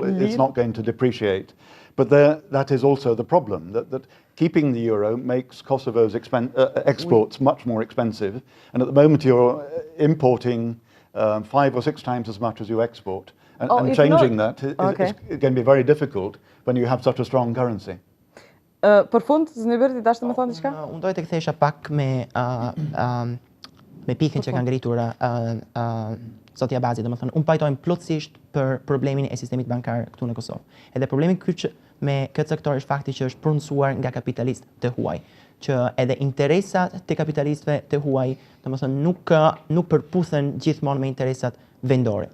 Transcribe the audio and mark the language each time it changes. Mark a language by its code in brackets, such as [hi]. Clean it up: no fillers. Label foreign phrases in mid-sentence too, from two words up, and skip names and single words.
[en] It's not going to depreciate. But that is also the problem, that keeping the euro makes Kosovo's exports much more expensive. And at the moment you're importing 5 or 6 times as much as you export. And changing that is going to be very difficult when you have such a strong currency. [sq] Për fund, Zhvillimi, dashte me thonë diçka? Unë dojë të kthesha pak me pikën që ka ngritur zoti Abazi, domethënë unë pajtojmë plotësisht për problemin e sistemit bankar këtu në Kosovë. Edhe problemi kyç me këtë sektor është fakti që është pronësuar nga kapitalistë të huaj, që edhe interesat të kapitalistëve të huaj, domethënë nuk përputhen gjithmonë me interesat vendore.